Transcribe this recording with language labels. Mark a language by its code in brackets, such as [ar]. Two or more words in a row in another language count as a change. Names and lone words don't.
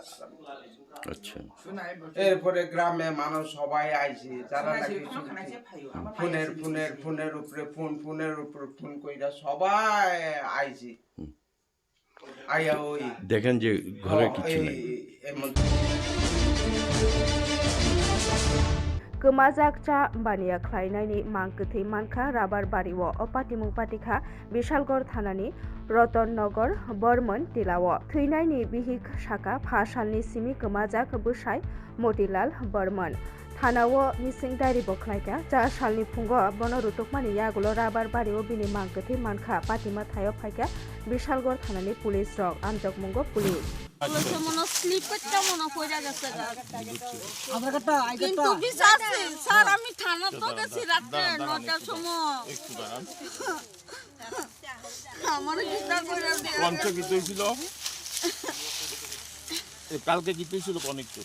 [bn] আচ্ছা এরপরে গ্রামে মানুষ সবাই আইছে যারা নাকি ফোনের উপরে ফোন কইরা সবাই আইছে আইয়া ওই দেখেন যে ঘরে কিছু নাই [trp] गोमाजाक चा बानिया ख्लायनायनि मांगथै मानखा राबार बारिव अपातिमुं पातिखा बिशालगड़ थानानि रतननगर बर्मन तिलाव थैनायनि बिहिक साका फासालनि सिमि गोमाजाक बुसाय मतिलाल बर्मन थानाव [en] missing diary [trp] बख्लायका 4 सालनि फुंग बन रुतुकमानि यागुलो राबार बारिव बिनि मांगथै मानखा पातिमा थायो फायका बिशालगड़ थानानि पुलिस रक आमजक मुंगो पुलिस [bn] কিন্তু বিচারছি স্যার আমি থানা তো গেছি রাত্রে 9টার সময় আমার বিচার করে দিয়ে কোনটা কি হইছিল কালকে কি হইছিল অনেকটা